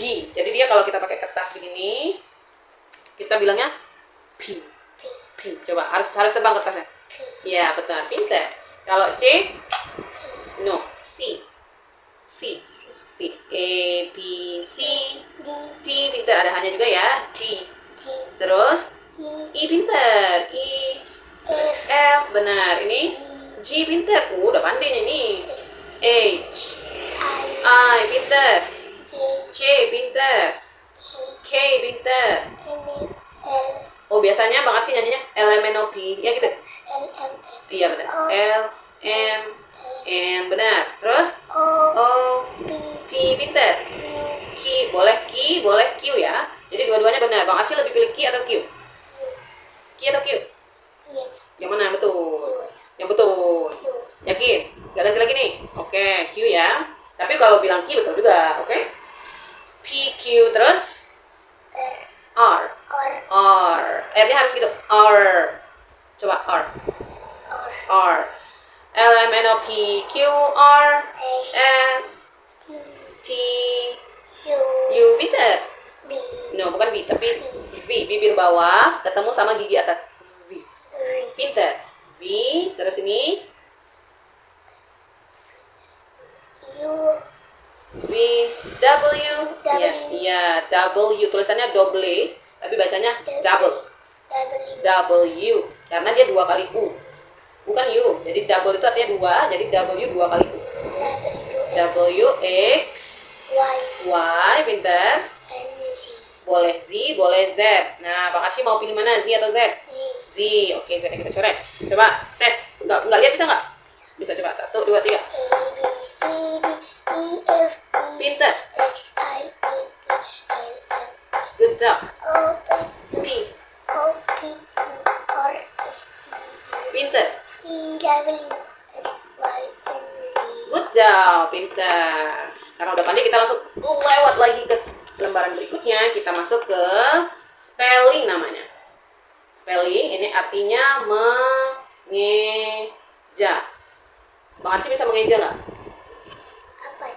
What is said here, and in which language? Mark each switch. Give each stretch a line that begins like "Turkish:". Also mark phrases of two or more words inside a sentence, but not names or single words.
Indonesian: Jadi dia kalau kita pakai kertas begini, kita bilangnya B. B. B. Coba, harus terbang kertasnya. B. Ya, betul, pinter. Kalau C, C. no, C. C. C. A, B, C. D. D pinter, ada hanya juga ya. D. D. Terus E. I pinter. I, F. F benar. Ini G pinter. Udah pandai nih ini. H, I. I pinter. J. C pinter. K. K pinter. M. L. Oh biasanya Bang Arsy nyanyinya L M N O P. Ya gitu. L. M. Iya benar. L M N benar. Terus O. O P. P pinter. Q. Q boleh Q ya. Jadi dua-duanya benar. Bang Arsy lebih pilih Q atau Q? Q atau Q? Q. Yang mana betul? Q. Yang betul. Q. Yakin? Gak ganti lagi nih? Oke, Q ya. Tapi kalau bilang Q betul juga, oke? P, Q, terus R. R. R. R. R-nya harus gitu. R. Coba R. R. R. L, M, N, O, P, Q, R, S. S, T. T, U. U. Pinter. B. No, bukan B, tapi V. Bibir bawah ketemu sama gigi atas. V. V. Pinter. V. Terus ini U. V, W, W. iya, W, tulisannya double, tapi bacanya double, W. W, karena dia dua kali U, bukan U, jadi double itu artinya dua, jadi W dua kali U, W. W, X, Y. Y, pinter, N. Z. boleh Z, boleh Z, nah Bang Arsy mau pilih mana, Z atau Z? Z. Z, oke, Z kita coret, coba tes, nggak lihat bisa nggak? Bisa coba, 1, 2, 3, A. B. C. D. E. F. G. pinter, X. I. J. K. L. M.
English: good job,
Indonesian: O. P. P, O. P. Q. R. S. T. pinter, E. W. X. Y. N. Z.
English: good job,
Indonesian: pintar. Karena udah pandai, kita langsung lewat lagi ke lembaran berikutnya. Kita masuk ke spelling namanya. Spelling ini artinya mengeja. Bang Arsy bisa mengeja nggak? Apa ya?